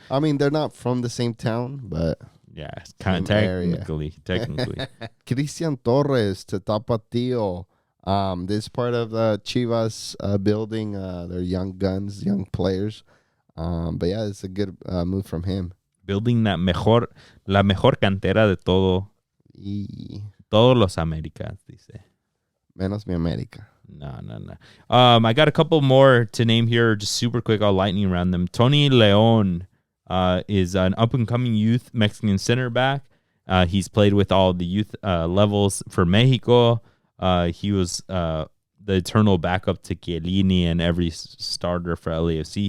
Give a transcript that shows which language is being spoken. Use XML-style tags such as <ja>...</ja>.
<en>I mean, they're not from the same town, but... Yeah, kind of technically. Christian Torres to Tapatio. This part of the Chivas building. They're young guns, young players. But yeah, it's a good move from him.</en> <es>building la mejor cantera de todos los Américas, dice. Menos mi América. No.</es> <en>I got a couple more to name here, just super quick. I'll lightning round them. Tony Leon is an up-and-coming youth Mexican center back. He's played with all the youth levels for Mexico. He was the eternal backup to Chiellini and every starter for LAFC.</en>